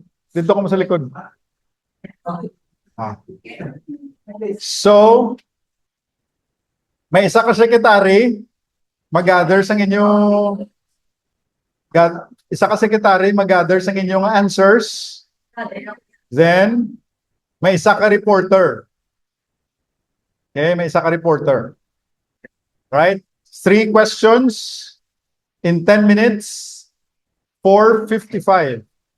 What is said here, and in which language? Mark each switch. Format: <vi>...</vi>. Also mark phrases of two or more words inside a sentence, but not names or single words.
<hil>Dito ka mo sa likod. So, may isa ka secretary, mag-gather sa inyong isa ka secretary, mag-gather sa inyong answers.</hil> <en>Then,</en> <hil>may isa ka reporter. Okay, may isa ka reporter.</hil> <en>Right? 3 questions in 10 minutes, 4:55.</en>